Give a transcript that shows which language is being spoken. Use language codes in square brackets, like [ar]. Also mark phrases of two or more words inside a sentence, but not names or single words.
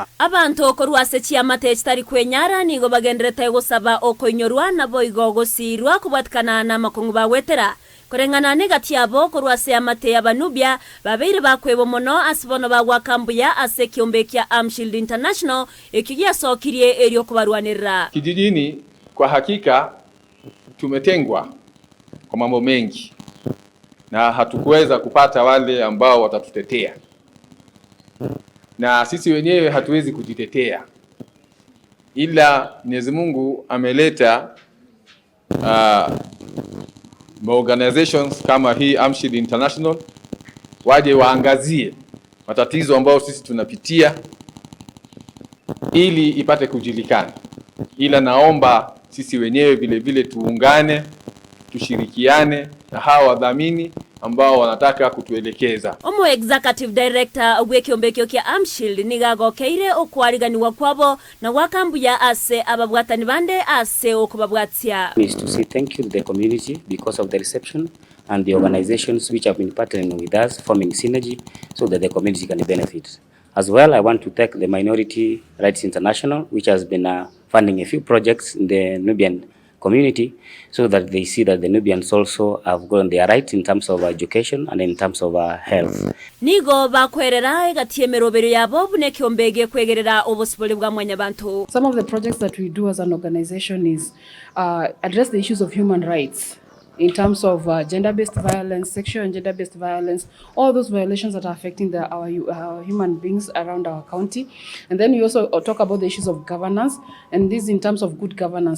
[guz] abantu korwase chiamate chitari kwenyara nigo bagendrete gusaba okoinyorwa na boigo gosirwa kubwatkana na makungu bawetera Kulingana negati yabo kurwase amate ya wanubia babeire bakwebo mono asibono bagwakambuya ase kiombe kia Armshield International ekigia sokirie eryo kubarwanira. [sw] Kijijini kwa hakika tumetengwa kwa mambo mengi na hatukuweza kupata wale ambao watatutetea. Na sisi wenyewe hatuwezi kujitetea. Ila Mwenyezi Mungu ameleta organizations kama hii Armshield International waje waangazie matatizo ambayo sisi tunapitia ili ipate kujulikana. Ila naomba sisi wenyewe vile vile tuungane, tushirikiane na hawa wadhamini ambao wanataka kutuelekeza. [guz] Omo [en] executive director [guz] w'ekiombe kia Armshield nigagokeire okwariganiwa kwabo na wakambuya ase ababwatani bande ase okubabwatia. [en] Is to say thank you to the community because of the reception and the organizations which have been partnering with us, forming synergy so that the community can benefit. As well, I want to thank the Minority Rights International, which has been funding a few projects in the Nubian community so that they see that the Nubians also have gotten their rights in terms of education and in terms of health. [guz] Nigo bakwerera egatiemerobero yabo bune kiombege kwegerera obosibole bwa mwanyabantu. [en] Some of the projects that we do as an organization is address the issues of human rights in terms of gender-based violence, sexual and gender-based violence, all those violations that are affecting our human beings around our county. And then we also talk about the issues of governance, and this in terms of good governance.